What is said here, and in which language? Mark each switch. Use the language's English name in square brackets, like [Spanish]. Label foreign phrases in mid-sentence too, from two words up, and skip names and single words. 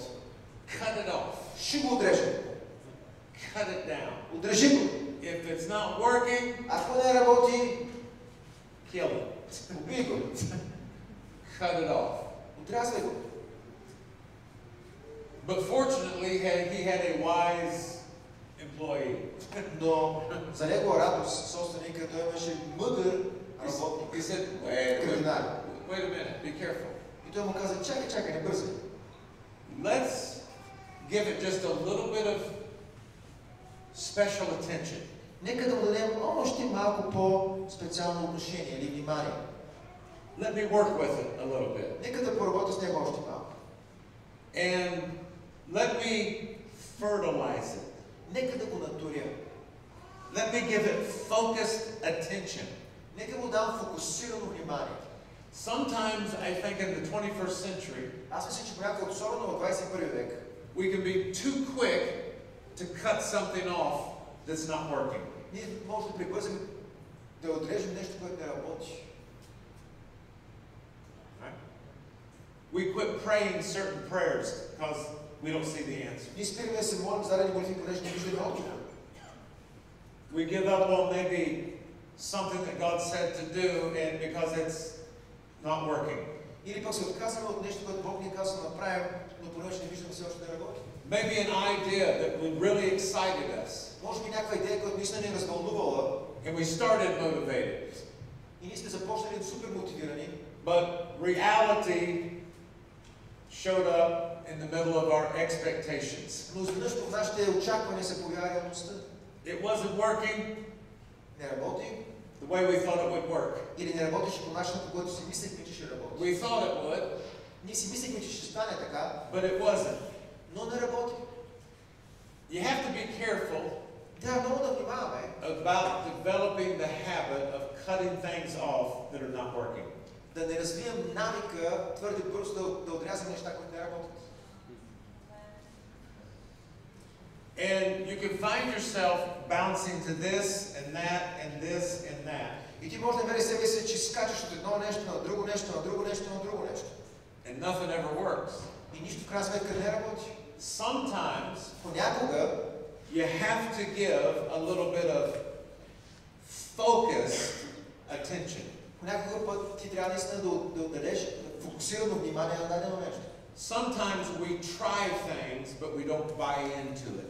[English] Cut it off. [Bulgarian] Ще го отрежа. [English] Cut it down. [Bulgarian] Отрежи го. [English] If it's not working, [Bulgarian] ако не работи, [English] kill it. [Bulgarian] убий го. [English] Cut it off. [Bulgarian] Отрязвай го. [English] But fortunately, he had a wise employee. [Bulgarian] Но за негова радост, собственикът той имаше мъдър работник. [English] He said, wait a minute, be careful. [Bulgarian] И той му каза, чакай, не бързай. [English] Let's give it just a little bit of special attention. [Bulgarian] Нека да му дадем още малко по-специално отношение или внимание. [English] Let me work with it a little bit. [Bulgarian] Нека да поработя с него още малко. [English] And let me fertilize it. [Bulgarian] Нека да го натуря. [English] Let me give it focused attention. [Bulgarian] Нека му дам фокусирано внимание. [English] Sometimes I think in the 21st century, [Bulgarian] Аз мисля, че понякога, особено в 21 век, [English] we can be too quick to cut something off that's not working. [Bulgarian] Ние може да прибързаме да отрежем нещо, което не работи. [English] We quit praying certain prayers because we don't see the answer. [Bulgarian] Ние спираме да се молим за дадени молитви, понеже не виждаме отговор. [English] We give up on maybe something that God said to do and because it's not working. [Bulgarian] Или пък се отказваме от нещо, което Бог ни казва да направим, но понеже не виждаме все още да работи. [English] Maybe an idea that really excited us. [Bulgarian] Може би някаква идея, която наистина ни развълнувала. [English] And we started motivated. [Bulgarian] И ние сме започнали супер мотивирани. [English] But reality showed up in the middle of our expectations. [Bulgarian] Но изведнъж в нашите очаквания се появява реалността. [English] It wasn't working. [Bulgarian] Не работи. [English] The the way we thought it would work. [Bulgarian] Или не работеше по начина, по който си мислехме, че ще работи. [English] We thought it would, [Bulgarian] Ние си мислехме, че ще стане така, [English] but it wasn't. [Bulgarian] но не работи. [English] You have to be careful [Bulgarian] Трябва много да внимаваме [English] about developing the habit of cutting things off that are not working. [Bulgarian] да не развием навика твърде бързо да отрязваме неща, които не работят. [English] And you can find yourself bouncing to this and that and this and that. [Bulgarian] И ти може да намериш себе си, че скачаш от едно нещо на друго нещо, на друго нещо, на друго нещо. [English] And nothing ever works. [Bulgarian] И нищо в крайна сметка не работи. [English] Sometimes [Bulgarian] Понякога [English] you have to give a little bit of focused attention. [Bulgarian] Понякога път ти трябва наистина да отдадеш фокусирано внимание на дадено нещо. [English] Sometimes we try things, but we don't buy into it.